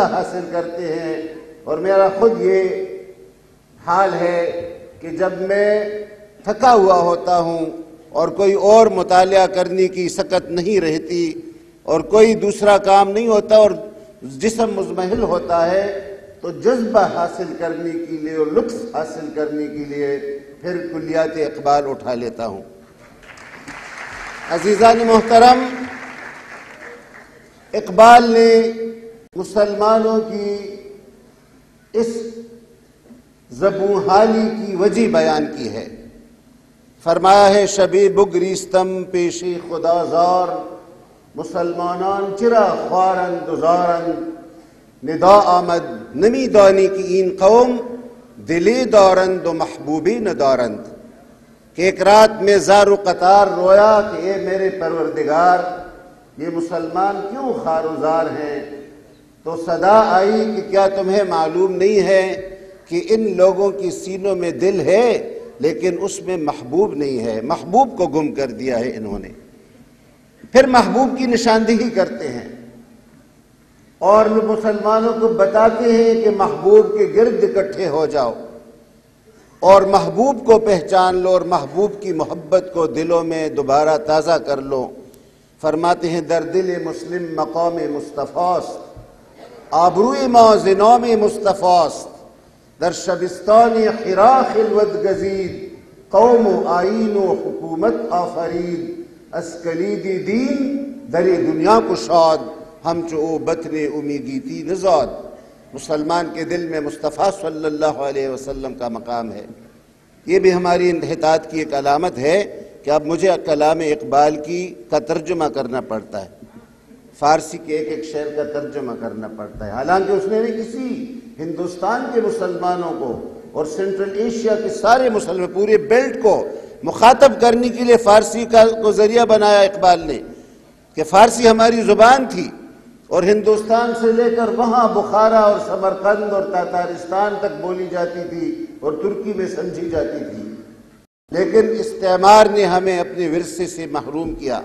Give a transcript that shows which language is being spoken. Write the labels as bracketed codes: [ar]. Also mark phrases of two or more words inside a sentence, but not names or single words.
[ur] حاصل کرتے ہیں، اور میرا خود یہ حال ہے کہ جب میں تھکا ہوا ہوتا ہوں اور کوئی اور مطالعہ کرنے کی سکت نہیں رہتی اور کوئی دوسرا کام نہیں ہوتا اور جسم مزمحل ہوتا ہے، تو جذبہ حاصل کرنے کے لیے اور لطف حاصل کرنے کے لیے پھر کلیات اقبال اٹھا لیتا ہوں۔ عزیزان محترم، اقبال نے مسلمانوں کی اس زبوں حالی کی وجہ بیان کی ہے۔ فرمایا ہے [fa] شبِ بگریستم پیش خدا زار، مسلمانان چرا خوارند و زارند، ندا آمد نمی دانی کی این قوم، دلی دارند و محبوبی ندارند، [ur] کہ ایک رات میں زار و قطار رویا کہ اے میرے پروردگار، یہ مسلمان کیوں خوار و زار ہیں؟ تو صدا آئی کہ کیا تمہیں معلوم نہیں ہے کہ ان لوگوں کی سینوں میں دل ہے لیکن اس میں محبوب نہیں ہے، محبوب کو گم کر دیا ہے انہوں نے۔ پھر محبوب کی نشاندہی کرتے ہیں اور مسلمانوں کو بتاتے ہیں کہ محبوب کے گرد اکٹھے ہو جاؤ اور محبوب کو پہچان لو اور محبوب کی محبت کو دلوں میں دوبارہ تازہ کر لو۔ فرماتے ہیں [fa] در دل مسلم مقام مصطفیٰست، آبروی ما ز نام مصطفیٰست، در شبستان حرا خلوت گزید، قوم و آئین و حکومت آفرید، از کلید دین در دنیا کشاد، ہم چو او بطن امیگیتی نزاد۔ [ur] مسلمان کے دل میں مصطفیٰ صلی اللہ علیہ وسلم کا مقام ہے۔ یہ بھی ہماری انحطاط کی ایک علامت ہے کہ اب مجھے کلام اقبال کا ترجمہ کرنا پڑتا ہے، فارسی کے ایک ایک شعر کا ترجمہ کرنا پڑتا ہے، حالانکہ اس نے کسی ہندوستان کے مسلمانوں کو اور سینٹرل ایشیا کے سارے مسلمان پورے بیلٹ کو مخاطب کرنے کے لیے فارسی کو ذریعہ بنایا اقبال نے، کہ فارسی ہماری زبان تھی اور ہندوستان سے لے کر وہاں بخارا اور سمرقند اور تاتارستان تک بولی جاتی تھی اور ترکی میں سمجھی جاتی تھی، لیکن استعمار نے ہمیں اپنے ورثے سے محروم کیا۔